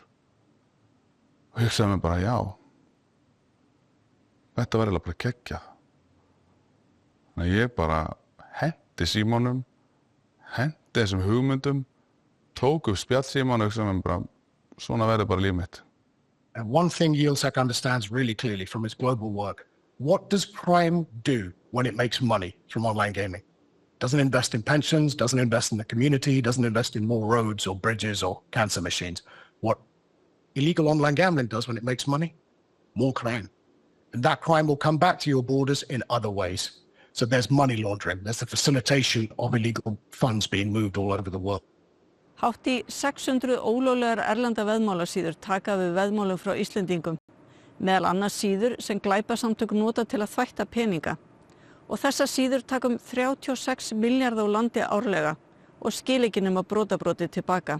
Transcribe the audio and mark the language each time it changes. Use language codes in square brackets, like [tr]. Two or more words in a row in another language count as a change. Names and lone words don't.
[is] Og ég hugsaði mér bara, já, þetta var eiginlega bara geggjað. Þannig að ég bara henti símanum, henti þessum hugmyndum, tók upp spjallsíman og hugsaði mér bara, svona verður bara líf mitt. [en] And one thing Yieldsec understands really clearly from its global work, what does crime do when it makes money from online gaming? Doesn't invest in pensions, doesn't invest in the community, doesn't invest in more roads or bridges or cancer machines. What illegal online gambling does when it makes money? More crime. And that crime will come back to your borders in other ways. So there's money laundering, there's the facilitation of illegal funds being moved all over the world. [is] Hátt í 600 ólöglegar erlenda veðmálasíður taka við veðmálum frá Íslendingum, meðal annars síður sem glæpasamtök nota til að þvætta peninga. Og þessar síður taka 36 milljarða úr landi árlega og skila ekki nema brotabroti tilbaka.